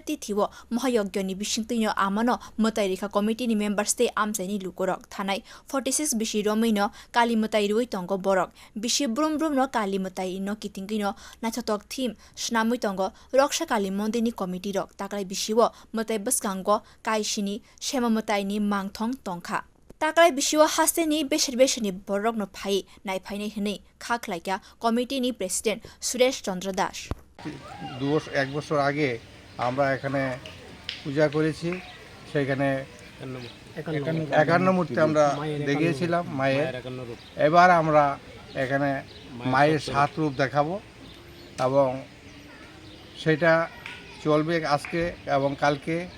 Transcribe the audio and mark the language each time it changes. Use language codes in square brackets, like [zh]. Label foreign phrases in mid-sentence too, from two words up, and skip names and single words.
[trp] tithi wo Maha yagga ni bising amano mwtai rikha committee ni members te amchaini lukorog thanai 46 bisi romino kali mwtai rui tongo borok bisi brom no kali mwtai no kitingwi no nachotok theme snamui tongo Rakshakali mondir ni committee rok takwlai bisi wo mwtai baskango kaisini Shyama mwtai ni mangthong tongkha takwlai bisio haseni besir borok no phai nai phainai hne khaklaika committee ni president সুরেশ চন্দ্র দাস [bn] 1 বছর আগে আমরা এখানে পূজা করেছি সেখানে 51 মূর্তি আমরা দেখিয়েছিলাম মায়ের এবার আমরা এখানে মায়ের 7 রূপ দেখাবো এবং সেটা চলবে আজকে এবং কালকে